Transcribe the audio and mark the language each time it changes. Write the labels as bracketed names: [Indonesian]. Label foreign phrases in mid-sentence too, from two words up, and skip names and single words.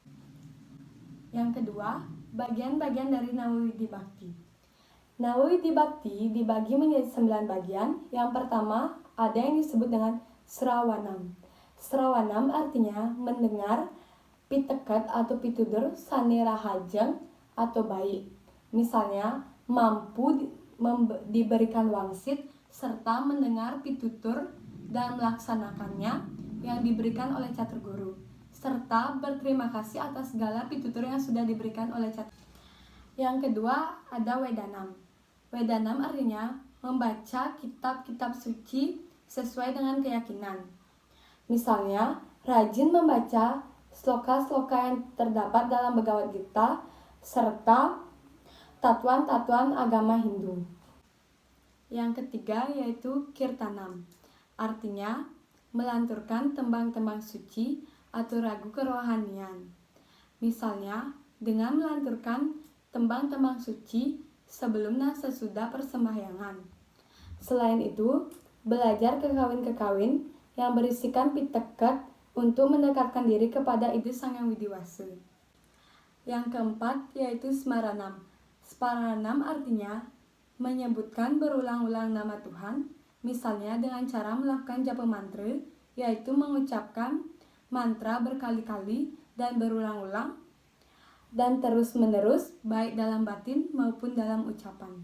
[Indonesian] Yang kedua, bagian-bagian dari Nawa Widi Bhakti. Nawa Widi Bhakti dibagi menjadi 9 bagian. Yang pertama, ada yang disebut dengan Srawanam. Srawanam artinya mendengar, piteket atau [Balinese] pitutur sane rahajeng [Indonesian] atau baik. Misalnya, mampu diberikan wangsit serta mendengar pitutur dan melaksanakannya yang diberikan oleh catur guru, serta berterima kasih atas segala pitutur yang sudah diberikan oleh catur. Yang kedua, ada Wedanam. Wedanam artinya membaca kitab-kitab suci sesuai dengan keyakinan. Misalnya, rajin membaca sloka-sloka yang terdapat dalam Bhagavad Gita serta tatuan-tatuan agama Hindu. Yang ketiga yaitu Kirtanam, artinya melanturkan tembang-tembang suci atau lagu kerohanian. Misalnya dengan melanturkan tembang-tembang suci sebelum dan sesudah persembahyangan. Selain itu, belajar kekawin-kekawin yang berisikan piteket untuk mendekatkan diri kepada ide Sang Hyang Widiwasa. Yang keempat yaitu Smaranam. Smaranam artinya menyebutkan berulang-ulang nama Tuhan, misalnya dengan cara melakukan japa mantra, yaitu mengucapkan mantra berkali-kali dan berulang-ulang dan terus-menerus baik dalam batin maupun dalam ucapan.